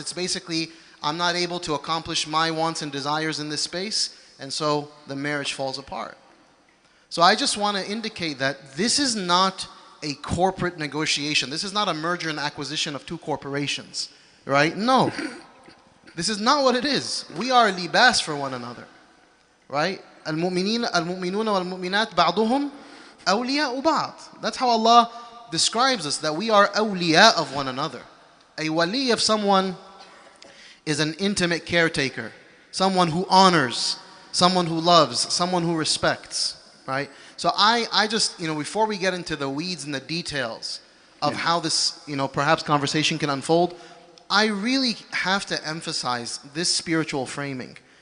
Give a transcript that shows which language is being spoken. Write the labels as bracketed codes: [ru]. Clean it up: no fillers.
[en] It's basically, I'm not able to accomplish my wants and desires in this space, and so the marriage falls apart. So I just want to indicate that this is not a corporate negotiation. This is not a merger and acquisition of two corporations, right? No. This is not what it is. We are libas for one another, right? [ar] المؤمنون والمؤمنات بعضهم أولياء بعض. [en] That's how Allah describes us, that we are awliya of one another. A wali of someone is an intimate caretaker, someone who honors, someone who loves, someone who respects, right? So I just, before we get into the weeds and the details of how this, perhaps conversation can unfold, I really have to emphasize this spiritual framing.